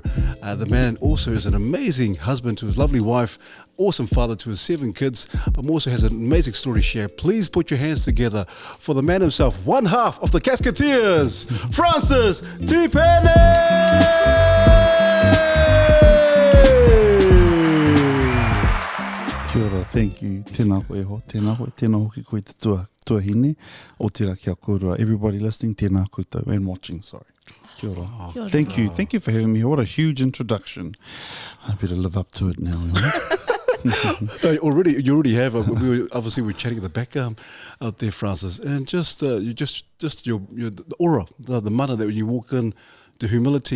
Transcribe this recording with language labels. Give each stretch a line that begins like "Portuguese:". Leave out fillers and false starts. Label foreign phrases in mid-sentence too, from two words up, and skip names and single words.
English: The man also is an amazing husband to his lovely wife, awesome father to his 7 kids, but more also has an amazing story to share. Please put your hands together for the man himself, one half of the Casketeers, Francis Tipene!
Māori: Kia ora,
English: thank you.
Māori: Tēnā koe ho, tēnā hoki koe te tuahine o tira kia kōrua.
English: Everybody listening,
Māori: tēnā koutou
English: and watching, sorry.
Māori: Kia ora. Kia ora.
English: Thank you for having me. What a huge introduction. I better live up to it now. So you already have. We're chatting at the back out there, Francis, and just your the aura, the mana that when you walk in, the humility.